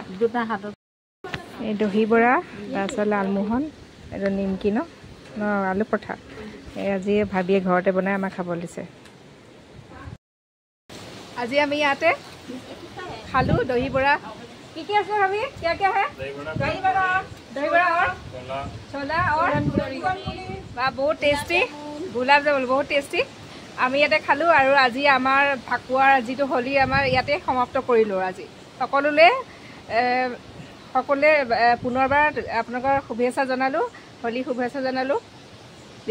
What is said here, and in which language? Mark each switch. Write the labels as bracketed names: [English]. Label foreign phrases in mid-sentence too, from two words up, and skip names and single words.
[Assamese] দুটা হাতত এই দহি বৰা, তাৰপিছত লালমোহন, এইটো নিমকি ন আলু পৰঠা। এই আজি ভাবিয়ে ঘৰতে বনাই আমাক খাবলৈ দিছে। আজি আমি ইয়াতে খালোঁ দহি বৰা। কি আছে ভাবি? [Hindi] क्या है? दही बड़ा और छोला और [Assamese] বা বহুত টেষ্টি। গোলাপ জামুন বহুত টেষ্টি। আমি ইয়াতে খালোঁ। আৰু আজি আমাৰ ফাকুৱাৰ যিটো হোলী আমাৰ ইয়াতে সমাপ্ত কৰিলোঁ। আজি সকলোলৈ পুনৰবাৰ আপোনালোকৰ শুভেচ্ছা জনালোঁ, হোলী শুভেচ্ছা জনালোঁ।